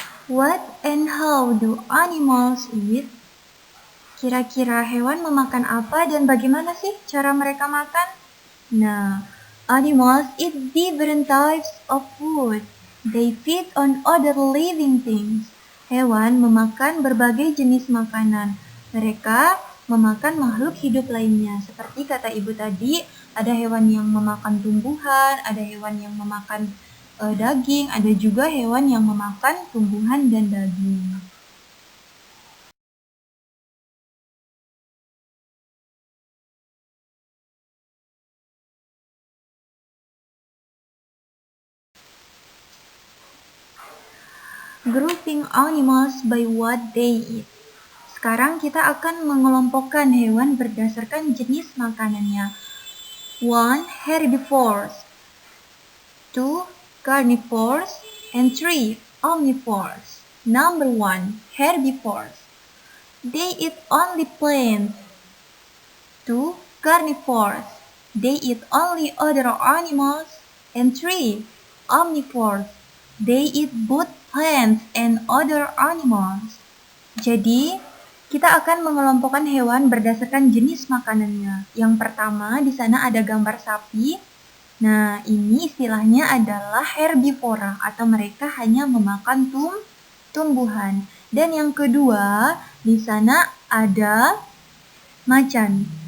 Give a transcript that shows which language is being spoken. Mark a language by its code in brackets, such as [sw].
[en] What and how do animals eat? [id] Kira-kira hewan memakan apa dan bagaimana sih cara mereka makan? [en] Nah, animals eat different types of food. They feed on other living things. [id] Hewan memakan berbagai jenis makanan. Mereka memakan makhluk hidup lainnya. Seperti kata ibu tadi, ada hewan yang memakan tumbuhan, ada hewan yang memakan daging, ada juga hewan yang memakan tumbuhan dan daging. [en] Grouping animals by what they eat. [id] Sekarang kita akan mengelompokkan hewan berdasarkan jenis makanannya. [en] 1. Herbivores, 2. Carnivores, and 3. Omnivores. Number 1. Herbivores. They eat only plants. 2. Carnivores. They eat only other animals. And 3. Omnivores. They eat both plants and other animals. [id] Jadi, kita akan mengelompokkan hewan berdasarkan jenis makanannya. Yang pertama, di sana ada gambar sapi. Nah, ini istilahnya adalah herbivora atau mereka hanya memakan tumbuhan. Dan yang kedua, di sana ada macan.